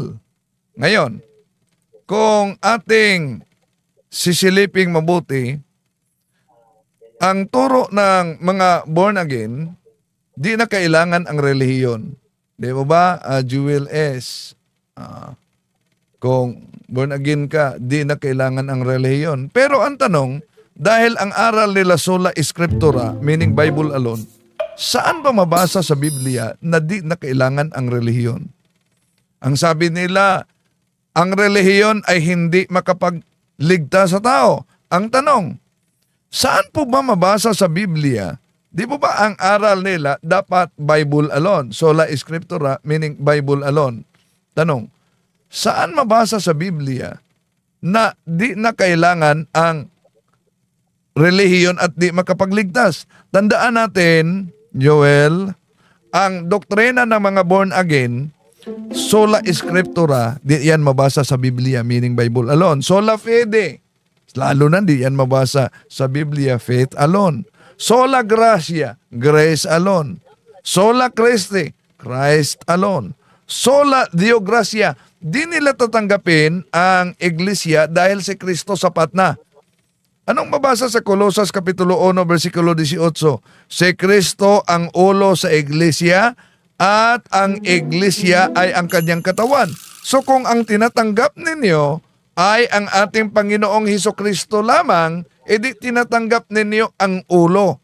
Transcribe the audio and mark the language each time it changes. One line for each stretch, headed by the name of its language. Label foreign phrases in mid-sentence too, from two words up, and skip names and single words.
Filipino: Ngayon, kung ating sisiliping mabuti, ang turo ng mga
English: born again,
Filipino: di na kailangan ang relihiyon. Di ba ba, Jewel S? Kung
English: born again
Filipino: ka, di na kailangan ang relihiyon. Pero ang tanong, dahil ang aral nila
Latin: sola scriptura,
English: meaning Bible alone,
Filipino: saan ba mabasa sa Biblia na di na kailangan ang relihiyon? Ang sabi nila, ang relihiyon ay hindi makapagligtas sa tao. Ang tanong, saan po ba mabasa sa Biblia? Di po ba ang aral nila dapat
English: Bible alone?
Latin: Sola scriptura,
English: meaning Bible alone.
Filipino: Tanong, saan mabasa sa Biblia na di na kailangan ang relihiyon at di makapagligtas? Tandaan natin, Joel, ang doktrina ng mga
English: born again,
Latin: sola scriptura,
Filipino: di yan mabasa sa Biblia,
English: meaning Bible alone.
Latin: Sola fide,
Filipino: lalo na di yan mabasa sa Biblia,
English: faith alone.
Latin: Sola gratia,
English: grace alone.
Latin: Sola Christi,
English: Christ alone.
Latin: Sola Deo gratia,
Filipino: di nila tatanggapin ang iglesia dahil si Kristo sapat na. Anong mabasa sa Colosas Kapitulo 1, versikulo 18? Si Kristo ang ulo sa iglesia at ang iglesia ay ang kanyang katawan. So kung ang tinatanggap ninyo ay ang ating Panginoong Hesukristo lamang, edi tinatanggap ninyo ang ulo.